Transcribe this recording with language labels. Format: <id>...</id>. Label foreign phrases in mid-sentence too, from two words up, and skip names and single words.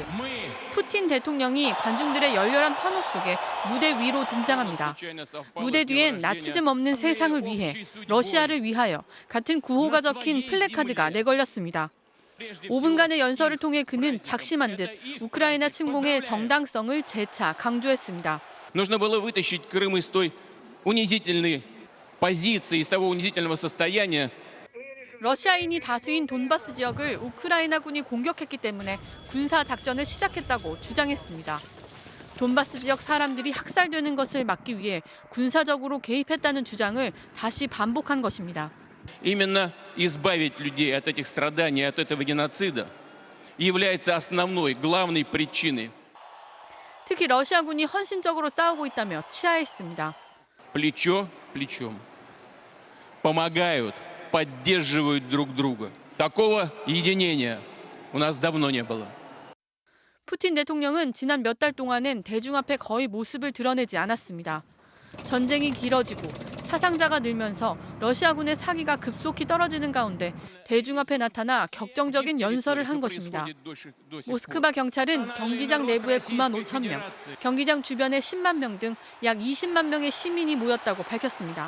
<ko>푸틴 대통령이 관중들의 열렬한 환호 속에 무대 위로 등장합니다. 무대 뒤엔 나치즘 없는 세상을 위해, 러시아를 위하여 같은 구호가 적힌 플래카드가 내걸렸습니다. 5분간의 연설을 통해 그는 작심한 듯 우크라이나 침공의 정당성을 재차 강조했습니다.</ko> <ru>Нужно было вытащить Крым из той унизительной позиции, из того унизительного состояния.</ru> <ko>러시아인이 다수인 돈바스 지역을 우크라이나군이 공격했기 때문에 군사 작전을 시작했다고 주장했습니다. 돈바스 지역 사람들이 학살되는 것을 막기 위해 군사적으로 개입했다는 주장을 다시 반복한 것입니다.</ko> <ru>Именно избавить людей от этих страданий, от этого геноцида является основной, главной причиной.</ru> <ko>특히 러시아군이 헌신적으로 싸우고 있다며 치하했습니다.</ko> <ru>Плечо плечом помогают, поддерживают друг друга. Такого единения у нас давно не было.</ru> <ko>푸틴 대통령은 지난 몇 달 동안은 대중 앞에 거의 모습을 드러내지 않았습니다. 전쟁이 길어지고 사상자가 늘면서 러시아군의 사기가 급속히 떨어지는 가운데 대중 앞에 나타나 격정적인 연설을 한 것입니다. 모스크바 경찰은 경기장 내부에 9만 5천 명, 경기장 주변에 10만 명 등 약 20만 명의 시민이 모였다고 밝혔습니다.</ko>